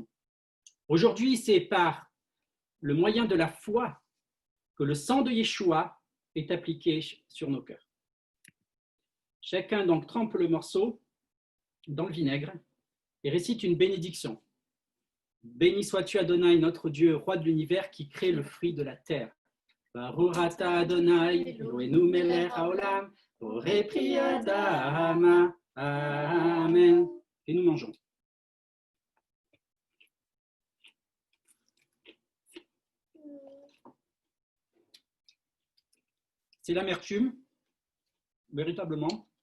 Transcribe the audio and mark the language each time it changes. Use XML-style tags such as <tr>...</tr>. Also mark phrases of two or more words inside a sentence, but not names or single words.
<fr>Aujourd'hui, c'est par le moyen de la foi que le sang de Yeshua est appliqué sur nos cœurs. Chacun donc trempe le morceau dans le vinaigre et récite une bénédiction. Béni sois-tu Adonai, notre Dieu, roi de l'univers, qui crée le fruit de la terre.</fr> <he>ברוך אתה אדוני אלוהינו מלך העולם בורא פרי האדמה.</he> <fr>Amen. Et nous mangeons. C'est l'amertume, véritablement.</fr>